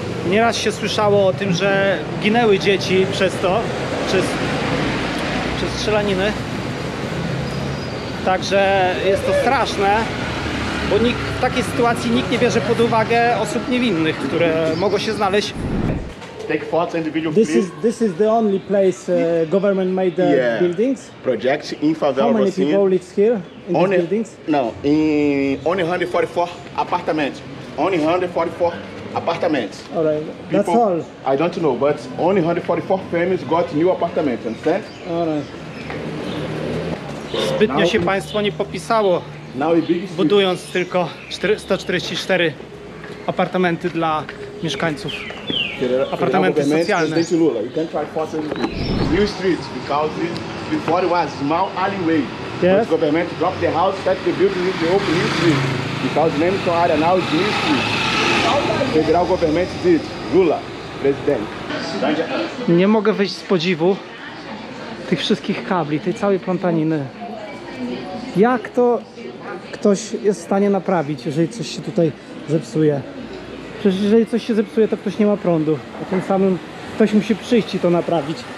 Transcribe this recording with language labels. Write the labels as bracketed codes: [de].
[pl] Nieraz się słyszało o tym, że ginęły dzieci przez to, przez strzelaniny. Także jest to straszne, bo w takiej sytuacji nikt nie bierze pod uwagę osób niewinnych, które mogą się znaleźć. [en] Take photos individual This is the only place government made buildings. projects in favela. How many people live here in these buildings? No, only 144 apartments. Only 144 apartments. All right, that's all. I don't know, but only 144 families got new apartments. Understand? All right. [pl] Zbytnio się państwo nie popisało, [en] Now the biggest [pl] budując tylko 144 apartamenty dla mieszkańców. Apartamenty socjalne. [en] You can try photos new streets because before it was small alleyway. Yes. But government dropped the house, set the building in the open new street because Nemco area now is new street. Federal government did. Lula, president. [pl] Nie mogę wyjść z podziwu tych wszystkich kabli, tej całej plątaniny. Jak to ktoś jest w stanie naprawić, jeżeli coś się tutaj zepsuje? Przecież jeżeli coś się zepsuje, to ktoś nie ma prądu. A tym samym ktoś musi przyjść i to naprawić.